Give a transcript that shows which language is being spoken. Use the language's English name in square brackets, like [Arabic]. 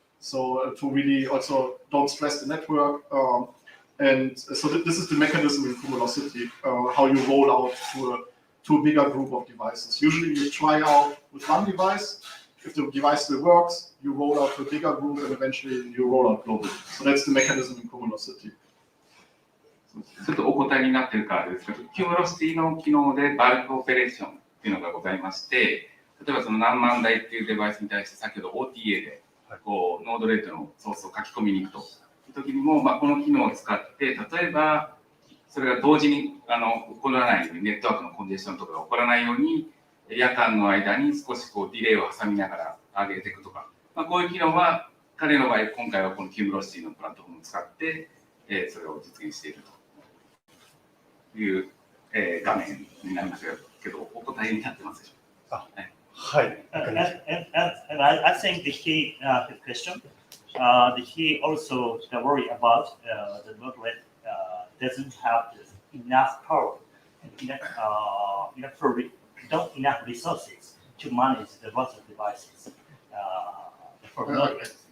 [English] So to really also don't stress the network. And so this is the mechanism in Cumulocity, how you roll out to a bigger group of devices. Usually you try out with one device. If the device still works, you roll out to a bigger group, and eventually you roll out globally. So that's the mechanism in Cumulocity. [Japanese] ちょっとお答えになっているからですけど、Cumulocityの機能でバルクオペレーションっていうのがございまして、例えばその何万台っていうデバイスに対して先ほど OTA でこうNodeREDのソースを書き込みに行くという時にも、この機能を使って例えばそれが同時に起こらないようにネットワークのコンジェッションとかが起こらないように夜間の間に少しこうディレイを挟みながら上げていくとか、こういう機能は彼の場合今回はこのCumulocityのプラットフォームを使ってそれを実現しているという、画面になりますけど、お答えになってますでしょうか。はい。 [English] And I think the key question, he also worry about the NodeRED doesn't have enough power and enough resources to manage the lots of devices for NodeRED.